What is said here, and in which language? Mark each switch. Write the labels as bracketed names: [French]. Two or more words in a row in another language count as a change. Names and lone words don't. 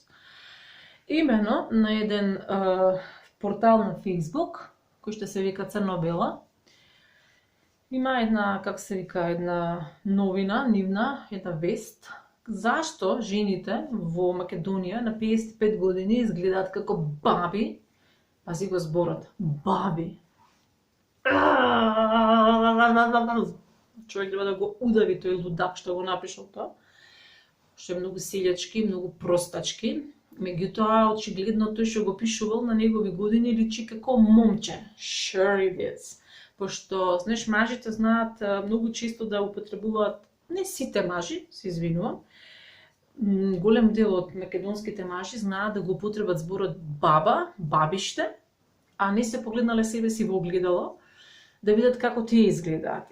[Macedonian] Имено на еден портал на Facebook, кој што се вика Црно-бела, има една, како се вика, една новина, нивна, една вест, зашто жените во Македонија на 55 години изгледаат како баби, пази го зборот, баби. Човек треба да го удави тој лудак што го напишал тоа, што е многу селјачки, многу простачки. Меѓутоа, очигледно тој што го пишувал на негови години личи како момче. [English] Sure it is. [Macedonian] Пошто, знаеш, мажите знаат многу често да употребуваат, не сите мажи, се извинувам, голем дел од македонските мажи знаат да го употребат зборот баба, бабиште, а не се погледнале себе си во огледало, да видат како тие изгледаат.